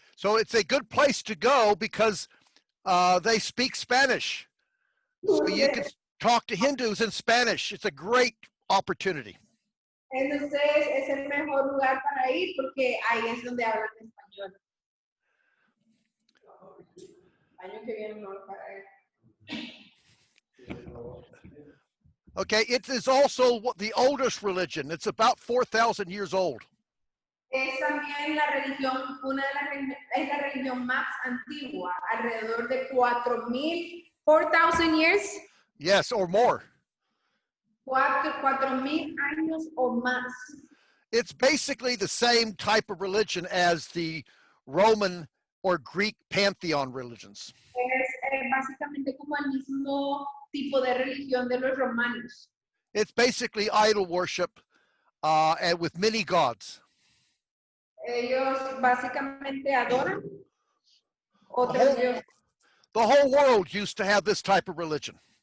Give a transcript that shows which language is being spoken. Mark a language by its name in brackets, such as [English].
[English] So it's a good place to go because they speak Spanish. So you can talk to Hindus in Spanish. It's a great opportunity. [Spanish] Entonces es el mejor lugar para ir porque ahí es donde hablan español. Año que viene no para ir. [English] Okay, it is also the oldest religion. It's about 4,000 years old. [Spanish] Es también la religión, es la religión más antigua, alrededor de 4,000 [English] years. Yes, or more. [Spanish] 4,000 años o más. [English] It's basically the same type of religion as the Roman or Greek pantheon religions. [Spanish] Es básicamente como el mismo tipo de religión de los romanos. [English] It's basically idol worship and with many gods. [Spanish] Ellos básicamente adoran otros dioses. [English] The whole world used to have this type of religion.